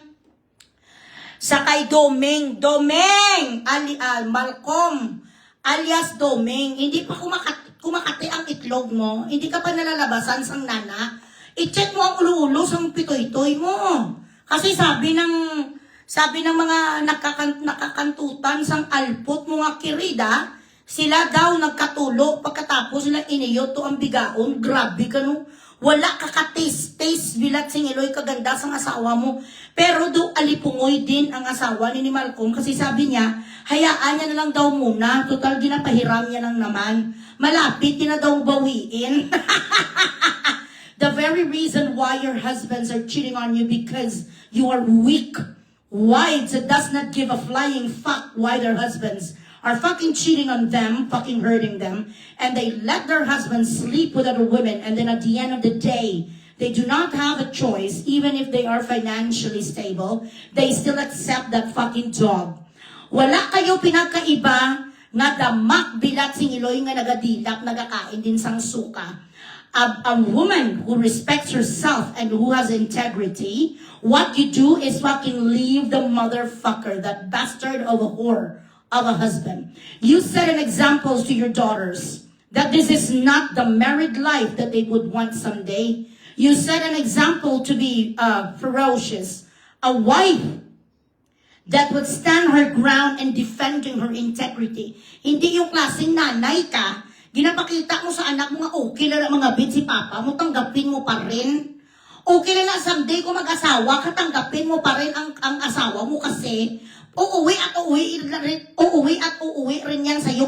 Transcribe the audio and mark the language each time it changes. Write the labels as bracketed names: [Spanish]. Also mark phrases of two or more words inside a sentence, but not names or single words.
[Filipino] Sa kay Doming, Malcolm, alias Doming, hindi pa kumakati ang itlog mo, hindi ka pa nalalabasan [Hiligaynon] sang nana, [Filipino] i-check mo ang ulo-ulo sang pitoy-toy mo. Kasi sabi ng mga nakakantutan [Hiligaynon] sang alpot [Filipino] mga kirida, sila daw nagkatulo pagkatapos sila iniyoto ang bigaon. Grabe ka no. [Hiligaynon] Wala kakatis-taste bilat sing Iloy kaganda sang asawa mo. [Filipino] Pero do alipungoy din ang asawa ni Malcolm kasi sabi niya, hayaan niya na lang daw muna. Total ginapahiram niya lang naman. Malapit na daw bawiin. [English] The very reason why your husbands are cheating on you because you are weak. Wives that does not give a flying fuck why their husbands are fucking cheating on them, fucking hurting them, and they let their husbands sleep with other women, and then at the end of the day, they do not have a choice, even if they are financially stable, they still accept that fucking job. [Hiligaynon] Wala kayo pinagkaiba nga damak bilat sing Iloy nga nagadilak, nagakain din sang suka. [English] A woman who respects herself and who has integrity, what you do is fucking leave the motherfucker, that bastard of a whore of a husband. You set an example to your daughters that this is not the married life that they would want someday. You set an example to be ferocious, a wife that would stand her ground and defending her integrity. [Filipino] Hindi yung klaseng nanay ka, [Hiligaynon] ginapakita mo sa anak mo nga [Filipino] okay na mga bid si papa mo, tanggapin mo pa rin. Okay na someday kung mag-asawa ka, tanggapin mo pa rin ang asawa mo kasi uuwi at uuwi rin yan sa'yo.